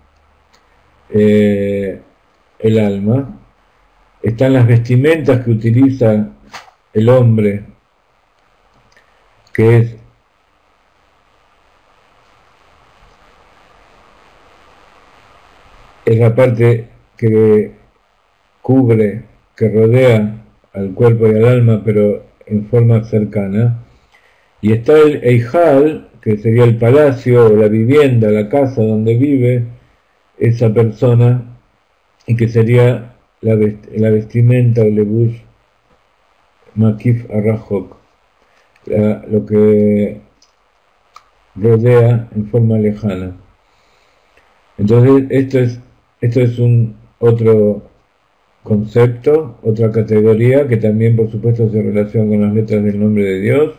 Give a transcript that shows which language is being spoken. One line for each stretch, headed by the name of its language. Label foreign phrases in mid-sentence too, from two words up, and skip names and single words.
Spanish: el alma, están las vestimentas que utiliza el hombre, que es la parte que cubre, que rodea al cuerpo y al alma, pero en forma cercana. Y está el Eijal, que sería el palacio o la vivienda, la casa donde vive esa persona y que sería la vestimenta o
Hebrew: לבוש מקיף הרחוק,
Spanish: lo que rodea en forma lejana. Entonces esto es un otro concepto, otra categoría que también por supuesto se relaciona con las letras del nombre de Dios.